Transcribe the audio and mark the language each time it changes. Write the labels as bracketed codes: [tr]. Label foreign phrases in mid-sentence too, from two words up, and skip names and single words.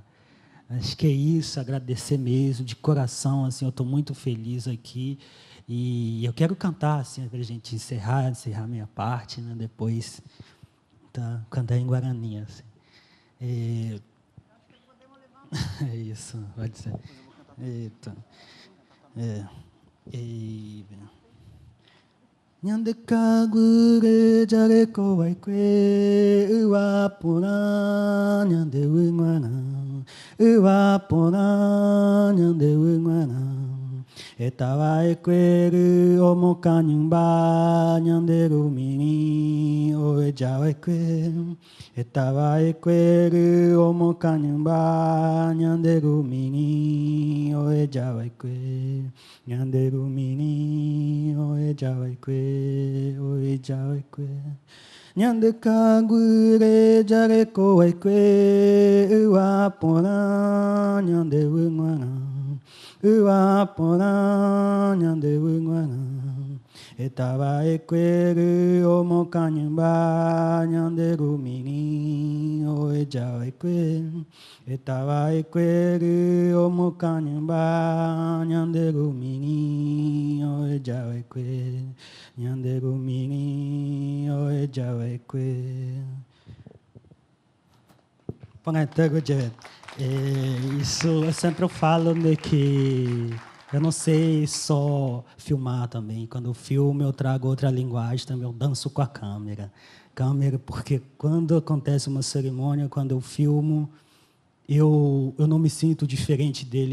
[pt] Acho que é isso, agradecer mesmo, de coração, assim, eu estou muito feliz aqui. E eu quero cantar, assim, para a gente encerrar minha parte, né? Depois tá, cantar em Guarani. Assim. É isso, pode ser. Eita. [gn] Nyande kagure jare kowai kwe uapura nyande wingwana Ua pona nyande wingwana. Etawa ekweru omoka nyumba nyanderu mini oe jawa ekwe. Etawa ekweru omoka nyumba nyanderu mini oe jawa ekwe. Nyanderu mini oe jawa ekwe oe jawa ekwe. Nyande kagure jare ko ekwe ua pona nyande wingwana. Ua pona nyande wingwana. Etaba ekweru omoka nyumba nyanderu mini oe jawa ekwe. Etaba ekweru omoka nyumba nyanderu mini oe jawa ekwe. Nyanderu mini oe jawa ekwe. [pt] Isso eu sempre falo de que eu não sei só filmar também. Quando eu filmo, eu trago outra linguagem também. Eu danço com a câmera. Porque quando acontece uma cerimônia, quando eu filmo, eu não me sinto diferente dele.